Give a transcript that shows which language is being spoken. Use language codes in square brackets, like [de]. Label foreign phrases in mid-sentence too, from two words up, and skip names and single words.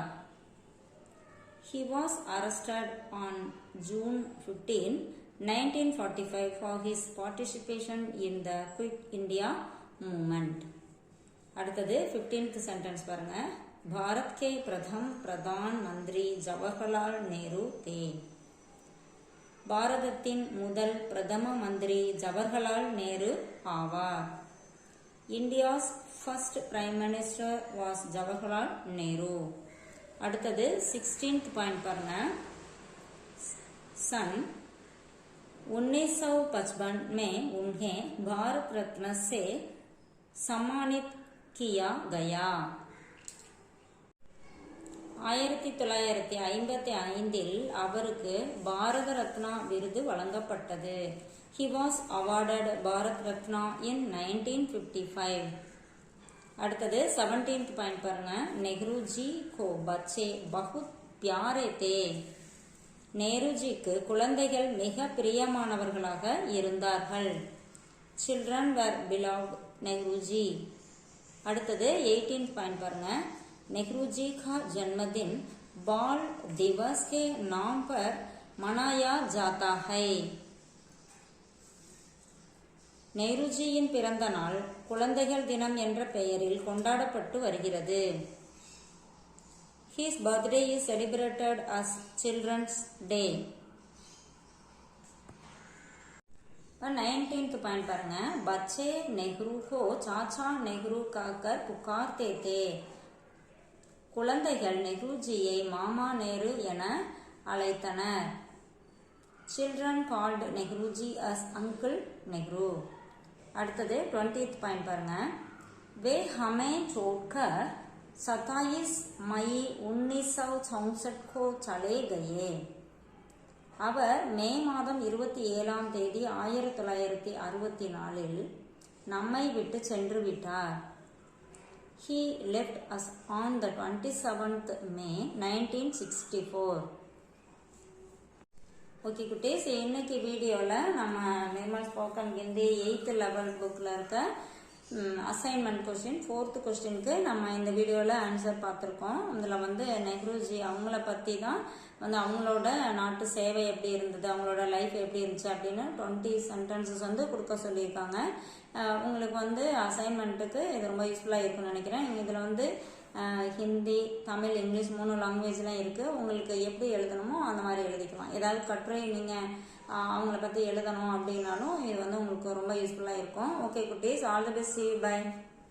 [en] He was arrested on June 15, 1945 for his participation in the Quit India movement. [ta] அடுத்தது 15th சென்டென்ஸ் பாருங்க. [hi] भारत के प्रथम प्रधानमंत्री ஜவஹர்லால் நேரு थे. [ta] பாரதத்தின் முதல் பிரதம மந்திரி ஜவஹர்லால் நேரு ஆவார். [en] India's first prime minister was Jawaharlal Nehru. [ta] அடுத்தது 16th பாயிண்ட் பாருங்க. [hi] सन 1955 में उन्हें भारत रत्न से सम्मानित किया गया. [ta] 1955 அவருக்கு பாரத ரத்னா விருது வழங்கப்பட்டது. [en] He was awarded பாரத் ரத்னா in 1955. [ta] அடுத்தது 17th பாயிண்ட் பாருங்க. [hi] नेहरू को बच्चे बहुत प्यारे थे. [ta] நேருஜிக்கு குழந்தைகள் மிக பிரியமானவர்களாக இருந்தார்கள். [en] Children were beloved नेहरूजी. [ta] அடுத்தது 18th பாயிண்ட் பாருங்க. [hi] नेहरूजी का जन्मदिन बाल दिवस के नाम पर मनाया जाता है. [ta] நேருஜியின் பிறந்த நாள் குழந்தைகள் தினம் என்ற பெயரில் கொண்டாடப்பட்டு வருகிறது. [en] His birthday is celebrated as Children's Day. [ta] 19th பாயிண்ட் பாருங்க. [hi] बच्चे नेहरू को चाचा नेहरू कहकर पुकारते थे. [ta] குழந்தைகள் நெஹ்ருஜியை மாமா நேரு என அழைத்தனர். [en] Children called Nehruji as Uncle Nehru. [ta] அடுத்தது 20th பாயிண்ட் பாருங்க. [hi] वे हमें छोड़कर 27 मई 1964 को चले गए. [ta] அவர் மே மாதம் 27 தேதி 1964 நம்மை விட்டு சென்று விட்டார். [en] He left us on the 27th May 1964. [ta] ஓகே குட்டீஸ், இன்னைக்கு வீடியோவில் நம்ம நிர்மல் ஸ்போக்கன் ஹிந்தி 8th லெவல் புக்கில் இருக்க [en] assignment question [ta] 4th கொஸ்டினுக்கு நம்ம இந்த வீடியோவில் ஆன்சர் பார்த்துருக்கோம். அதில் வந்து நெஹ்ருஜி அவங்கள பற்றி தான் வந்து அவங்களோட நாட்டு சேவை எப்படி இருந்தது, அவங்களோட லைஃப் எப்படி இருந்துச்சு அப்படின்னு 20 சென்டென்சஸ் வந்து கொடுக்க சொல்லியிருக்காங்க. உங்களுக்கு வந்து அசைன்மெண்ட்டுக்கு இது ரொம்ப யூஸ்ஃபுல்லாக இருக்குன்னு நினைக்கிறேன். நீங்கள் இதில் வந்து ஹிந்தி, தமிழ், இங்கிலீஷ் 3 லாங்குவேஜ்லாம் இருக்குது. உங்களுக்கு எப்படி எழுதணுமோ அந்த மாதிரி எழுதிக்கலாம். ஏதாவது கட்டுரை நீங்கள் அவங்கள பற்றி எழுதணும் அப்படின்னாலும் இது வந்து உங்களுக்கு ரொம்ப யூஸ்ஃபுல்லாக இருக்கும். ஓகே குட்டீஸ், [en] all the best, see you, bye.